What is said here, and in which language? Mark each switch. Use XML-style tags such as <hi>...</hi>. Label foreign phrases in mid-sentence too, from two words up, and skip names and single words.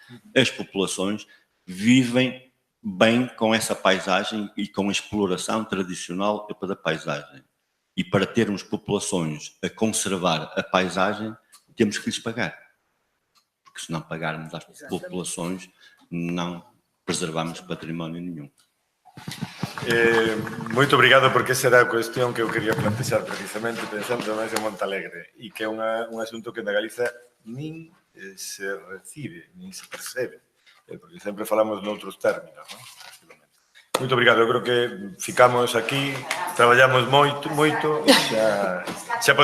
<pt>As populações vivem bem com essa paisagem e com a exploração tradicional da paisagem. E para termos populações a conservar a paisagem, temos que lhes pagar. Porque se não pagarmos às populações, não preservamos património nenhum. Muito obrigado,</pt> <gl>porque esa era a cuestión que eu quería plantear precisamente pensando máis en Montalegre e que é un asunto que na Galiza nin se recibe, nin se percebe, porque sempre falamos noutros términos, non? Moito obrigado, eu creo que ficamos aquí, traballamos moito, xa podemos xantar.</gl>